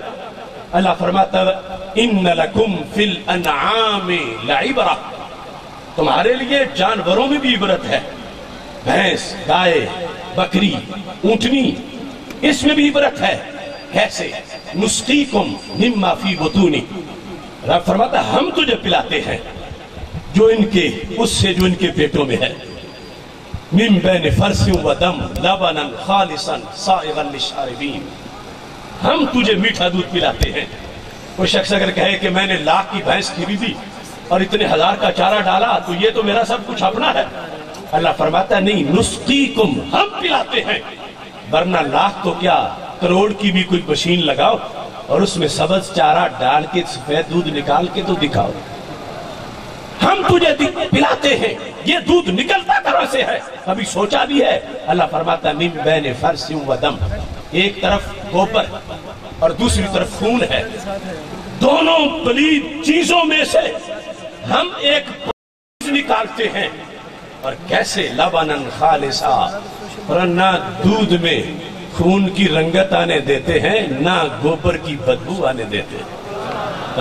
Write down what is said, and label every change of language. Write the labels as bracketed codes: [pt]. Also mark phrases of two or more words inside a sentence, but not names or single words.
[ur] اللہ فرماتا ہے [ar] ان لکم فی الانعام لعبرہ، [ur] تمہارے لیے جانوروں میں بھی عبرت ہے، بھینس، گائے، بکری، اونٹنی، اس میں بھی عبرت ہے۔ کیسے؟ [ar] نسقیکم مما فی بطونی، [ur] رب فرماتا ہے ہم تجھے پلاتے ہیں جو ان کے اس سے جو ان کے پیٹوں میں ہے، [ar] من بین فرث و دم لبنا خالصا سائغا للشاربین، [ur] ہم تجھے میٹھا دودھ پلاتے ہیں۔ کوئی شخص اگر کہے کہ میں نے لاکھ کی بھینس خریدی اور اتنے ہزار کا چارہ ڈالا تو یہ تو میرا سب کچھ اپنا ہے، اللہ فرماتا ہے نہیں، نسقیکم، ہم پلاتے ہیں، ورنہ لاکھ تو کیا کروڑ کی بھی کوئی مشین لگاؤ اور اس میں سبز چارہ ڈال کے سفید دودھ نکال کے تو دکھاؤ، ہم تجھے پلاتے ہیں۔ یہ دودھ نکلتا کہاں سے ہے؟ کبھی سوچا بھی ہے؟ اللہ فرماتا ہے [ar] من بین فرث و دم، [ur] ایک طرف گوبر اور دوسری طرف خون ہے، دونوں پلید چیزوں میں سے ہم ایک چیز نکالتے ہیں، اور کیسے [ar] لبنن خالصا، [ur] اور نہ دودھ میں خون کی رنگت آنے دیتے ہیں نہ گوبر کی بدبو آنے دیتے ہیں۔